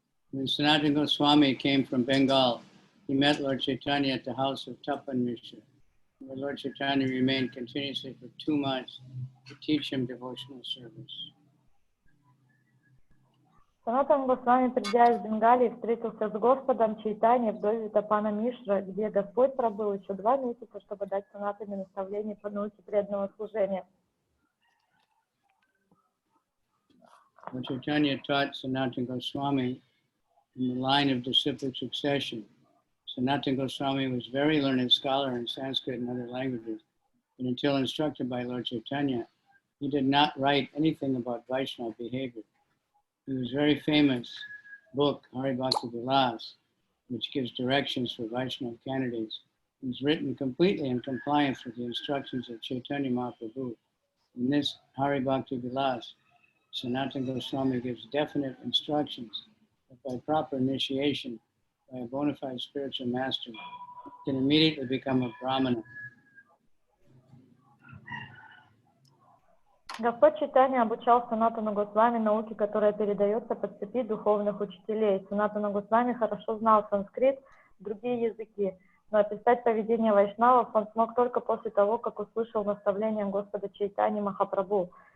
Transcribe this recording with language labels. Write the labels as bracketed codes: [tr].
[en] When Sanatan Goswami came from Bengal, he met Lord Chaitanya at the house of Tapan Mishra, where Lord Chaitanya remained continuously for 2 months to teach him devotional service. [ru] Санатан Госвами, придя из Бенгалии, встретился с Господом Чайтаньей в доме Тапана Мишра, где Господь пробыл еще 2 месяца, чтобы дать Санатане наставления по науке преданного служения. [en] Lord Chaitanya taught Sanatan Goswami in the line of disciplic succession. Sanatan Goswami was a very learned scholar in Sanskrit and other languages, but until instructed by Lord Chaitanya, he did not write anything about Vaishnava behavior. His very famous book, Hari Bhakti Vilas, which gives directions for Vaishnava candidates, is written completely in compliance with the instructions of Chaitanya Mahaprabhu. In this Hari Bhakti Vilas, Sanatan Goswami gives definite instructions that by proper initiation by a bona fide spiritual master, can immediately become a brahmana. [ru] Господь Чайтанья обучал Санатану Госвами науке, которая передается по цепи духовных учителей. Санатану Госвами хорошо знал санскрит, другие языки, но описать поведение вайшнавов он смог только после того, как услышал наставления Господа Чайтаньи Махапрабху.